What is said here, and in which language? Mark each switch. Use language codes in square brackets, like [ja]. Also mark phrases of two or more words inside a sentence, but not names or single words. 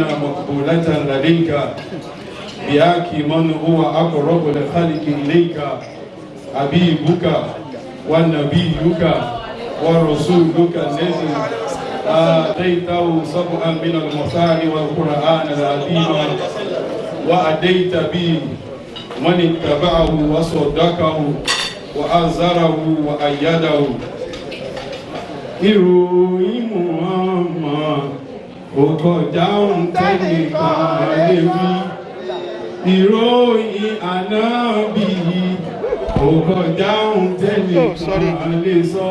[ar] مقبولة لديك بحق من هو أقرب الخلق إليك حبيبك ونبيك ورسولك الذي آتيته سبعا من المثاني والقرآن العظيم وأديت به من اتبعه وصدقه وأزره وأيده. [yo] ìròyìn Muhammad kò kọjá ohun tẹ́nìkan lè wí. ìròyìn Ànábì kò kọjá ohun tẹ́nìkan lè sọ.